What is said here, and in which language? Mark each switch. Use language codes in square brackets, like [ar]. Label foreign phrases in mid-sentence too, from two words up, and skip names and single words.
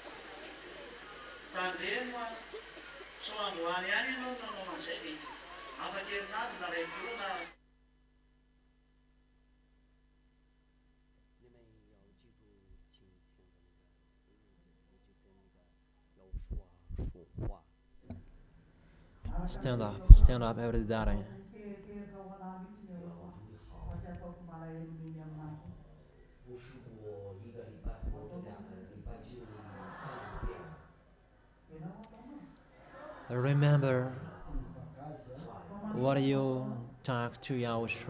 [mg] Tandrema soandroany ihany ianao nanao an'izay dia afaka herinandro na ray volana. [en] Stand up, everybody. Remember what you talk to Yahushua.